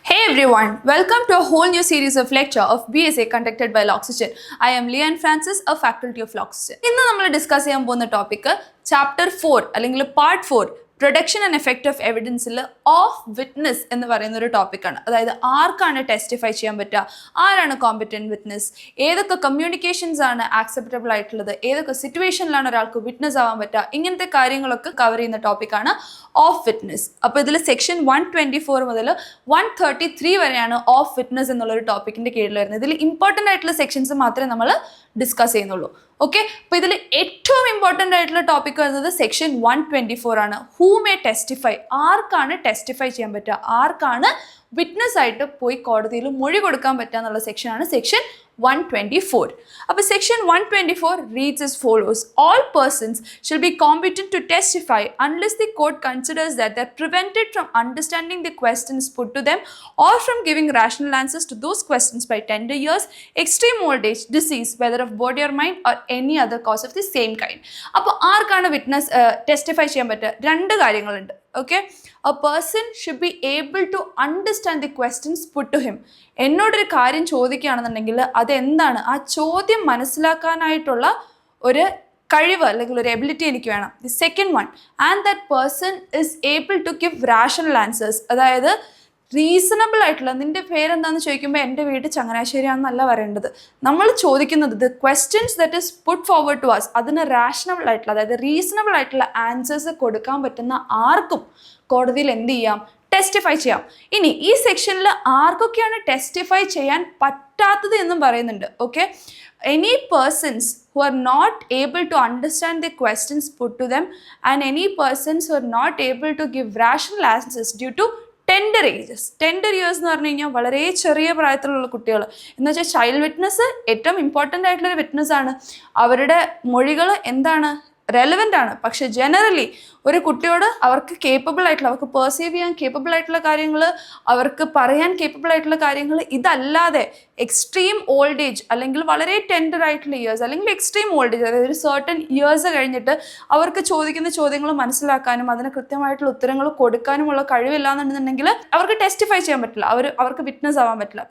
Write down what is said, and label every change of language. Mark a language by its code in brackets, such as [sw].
[en] everyone, welcome to a whole new series of lecture of BSA conducted by L'Oxygen. I am Leanne Francis, a faculty of L'Oxygen. [ml] ഇന്ന് നമ്മൾ discuss ചെയ്യാൻ പോകുന്ന topic chapter 4 അല്ലെങ്കിൽ part 4 production and effect of എവിഡൻസിൽ of witness എന്ന് പറയുന്ന ഒരു ടോപ്പിക്കാണ്. അതായത് ആർക്കാണ് ടെസ്റ്റിഫൈ ചെയ്യാൻ പറ്റുക, ആരാണ് കോമ്പറ്റന്റ് വിറ്റ്നസ്, ഏതൊക്കെ കമ്മ്യൂണിക്കേഷൻസ് ആണ് ആക്സെപ്റ്റബിൾ ആയിട്ടുള്ളത്, ഏതൊക്കെ സിറ്റുവേഷനിലാണ് ഒരാൾക്ക് വിറ്റ്നസ് ആവാൻ പറ്റുക, ഇങ്ങനത്തെ കാര്യങ്ങളൊക്കെ കവർ ചെയ്യുന്ന ടോപ്പിക്കാണ് ഓഫ് വിറ്റ്നസ്. അപ്പോൾ ഇതിൽ സെക്ഷൻ 124 മുതൽ 133 വരെയാണ് ഓഫ് വിറ്റ്നസ് എന്നുള്ളൊരു ടോപ്പിക്കിന്റെ കീഴിൽ വരുന്നത്. ഇതിൽ ഇമ്പോർട്ടൻ്റ് ആയിട്ടുള്ള സെക്ഷൻസ് മാത്രമേ നമ്മൾ ഡിസ്കസ് ചെയ്യുന്നുള്ളൂ. ഓക്കെ, അപ്പോൾ ഇതിൽ ഏറ്റവും ഇമ്പോർട്ടൻ്റ് ആയിട്ടുള്ള ടോപ്പിക് വരുന്നത് സെക്ഷൻ 124 ആണ്. ഹൂ മേ ടെസ്റ്റിഫൈ, ആർക്കാണ് ടെസ്റ്റിഫൈ ചെയ്യാൻ പറ്റുക, ആർക്കാണ് വിറ്റ്നസ് ആയിട്ട് പോയി കോടതിയിൽ മൊഴി കൊടുക്കാൻ പറ്റുക എന്നുള്ള സെക്ഷനാണ് സെക്ഷൻ 124. അപ്പോൾ [en] Section 124 reads as follows: all persons shall be competent to testify unless the court considers that they are prevented from understanding the questions put to them or from giving rational answers to those questions by tender years, extreme old age, disease, whether of body or mind, or any other cause of the same kind. [ml] അപ്പോൾ ആർക്കാണ് witness testify ചെയ്യാൻ പറ്റുക? രണ്ട് കാര്യങ്ങളുണ്ട്. [en] Okay, a person should be able to understand the questions put to him. [ml] എന്നോടൊരു കാര്യം ചോദിക്കുകയാണെന്നുണ്ടെങ്കിൽ അതെന്താണ്, ആ ചോദ്യം മനസ്സിലാക്കാനായിട്ടുള്ള ഒരു കഴിവ് അല്ലെങ്കിൽ ഒരു എബിലിറ്റി എനിക്ക് വേണം. [en] The second one, and that person is able to give rational answers. [ml] അതായത് റീസണബിൾ ആയിട്ടുള്ള, നിന്റെ പേരെന്താണെന്ന് ചോദിക്കുമ്പോൾ എൻ്റെ വീട് ചങ്ങനാശ്ശേരിയാണെന്നല്ല പറയേണ്ടത്. നമ്മൾ ചോദിക്കുന്നത് [en] the questions that is put forward to us, [ml] അതിന് റാഷണബിൾ ആയിട്ടുള്ള, അതായത് റീസണബിൾ ആയിട്ടുള്ള ആൻസേഴ്സ് കൊടുക്കാൻ പറ്റുന്ന ആർക്കും കോടതിയിൽ എന്ത് ചെയ്യാം, ടെസ്റ്റിഫൈ ചെയ്യാം. ഇനി ഈ സെക്ഷനിൽ ആർക്കൊക്കെയാണ് ടെസ്റ്റിഫൈ ചെയ്യാൻ പറ്റാത്തത് എന്നും പറയുന്നുണ്ട്. [en] Okay, any persons who are not able to understand the questions put to them and any persons who are not able to give rational answers due to tender ages. [ml] Tender years എന്ന് പറഞ്ഞു കഴിഞ്ഞാൽ വളരെ ചെറിയ പ്രായത്തിലുള്ള കുട്ടികൾ എന്ന് വെച്ചാൽ child witness ഏറ്റവും ഇമ്പോർട്ടൻ്റ് ആയിട്ടുള്ളൊരു വിറ്റ്നസ് ആണ്. അവരുടെ മൊഴികൾ എന്താണ്, റെലവൻ്റ് ആണ്. പക്ഷെ ജനറലി ഒരു കുട്ടിയോട് അവർക്ക് കേപ്പബിൾ ആയിട്ടുള്ള, അവർക്ക് പെർസീവ് ചെയ്യാൻ കേപ്പബിൾ ആയിട്ടുള്ള കാര്യങ്ങൾ, അവർക്ക് പറയാൻ കേപ്പബിൾ ആയിട്ടുള്ള കാര്യങ്ങൾ ഇതല്ലാതെ എക്സ്ട്രീം ഓൾഡ് ഏജ് അല്ലെങ്കിൽ വളരെ ടെൻഡർ ആയിട്ടുള്ള ഇയേഴ്സ് അല്ലെങ്കിൽ എക്സ്ട്രീം ഓൾഡ് ഏജ്, അതായത് ഒരു സർട്ടൺ ഇയേഴ്സ് കഴിഞ്ഞിട്ട് അവർക്ക് ചോദിക്കുന്ന ചോദ്യങ്ങൾ മനസ്സിലാക്കാനും അതിന് കൃത്യമായിട്ടുള്ള ഉത്തരങ്ങൾ കൊടുക്കാനുമുള്ള കഴിവില്ല എന്നുണ്ടെങ്കിൽ അവർക്ക് ടെസ്റ്റിഫൈ ചെയ്യാൻ പറ്റില്ല, അവർക്ക് വിറ്റ്നസ് ആവാൻ പറ്റില്ല.